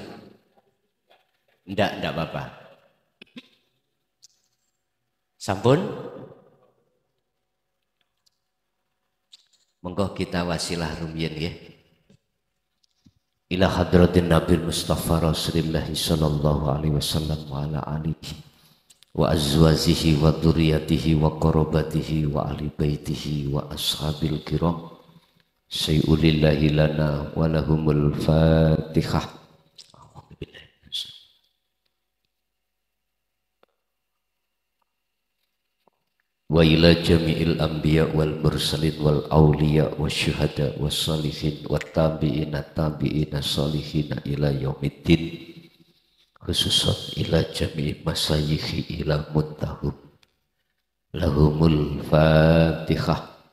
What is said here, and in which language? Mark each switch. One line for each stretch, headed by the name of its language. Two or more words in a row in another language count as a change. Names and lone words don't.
Javanese: Ndak Bapak. Sampun. Monggo kita wasilah rumiyin nggih.
Arabic: إلى حضرة النبي المصطفى رسول الله صلى الله عليه وسلم وعلى آله وأزواجه وذرياته وقرابته وأهل بيته وأصحاب الكرام. شيء لله لنا ولهم الفاتحة. وإلى جميع الأنبياء والمرسلين والأولياء وشهداء وصالحين وتابعين صالحين إلى يوم الدين، خصوصا إلى جميع مشايخي إلى منتهاهم لهم الفاتحة.